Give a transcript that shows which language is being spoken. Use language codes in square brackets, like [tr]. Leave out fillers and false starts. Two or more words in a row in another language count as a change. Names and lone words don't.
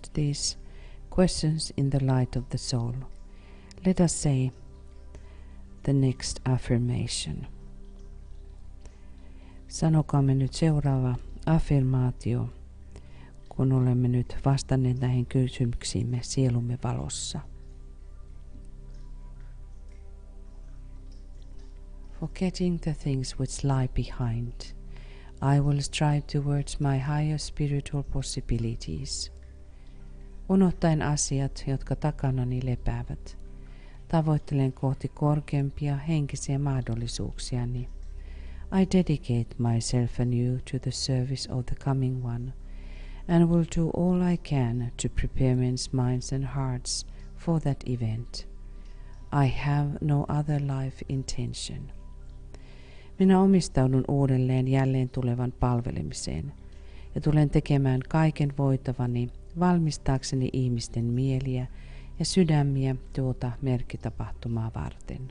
[en] these questions in the light of the soul, let us say the next affirmation. [fi] Sanokaamme nyt seuraava affirmaatio, kun olemme nyt vastanneet näihin kysymyksiimme sielumme valossa. [en] Forgetting the things which lie behind, I will strive towards my higher spiritual possibilities. [fi] Unohtaen asiat, jotka takanani lepäävät, tavoittelen kohti korkeampia henkisiä mahdollisuuksiani. [en] I dedicate myself anew to the service of the coming one, and will do all I can to prepare men's minds and hearts for that event. I have no other life intention. [fi] Minä omistaudun uudelleen jälleen tulevan palvelemiseen ja tulen tekemään kaiken voitavani valmistaakseni ihmisten mieliä ja sydämiä tuota merkkitapahtumaa varten.